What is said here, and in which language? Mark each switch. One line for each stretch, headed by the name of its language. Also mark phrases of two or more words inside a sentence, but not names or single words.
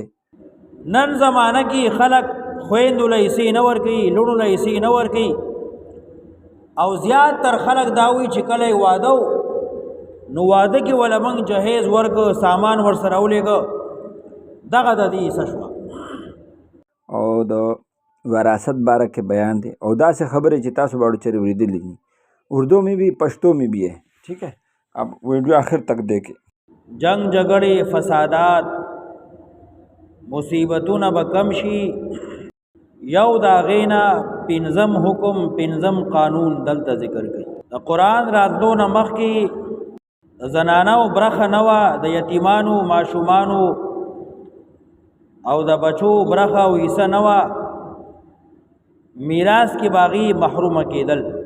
Pashto: نن زمانه کې خلق خویندو له حصې نه ورکوي، لوڼو له حصې نه ورکوي، او زیات تر خلق دا وایي چې کله یې واده نو واده کې وله موږ جهیز ورکړه، سامان ورسره ولېږه، دغه د دې حصه شوه. او د وراثت باره کې بیان دی او داسې خبرې چې تاسو باندې چیرې اوریدلې دي،
Urdu: اردو میں بھی پشتو میں بھی ہے. ٹھیک ہے، اب ویڈیو آخر تک دیکھیں.
Pashto: جنگ جګړې فسادات مصیبتونه به کم شي. یو د هغې نه پنځم حکم پنځم قانون دلته ذکر کوي. د قرآن راتلو نه مخکې د زنانو برخه نه وه، د یتیمانو ماشومانو او د بچو برخه او حصه نه وه، میراث کې باغی محرومه کېدل.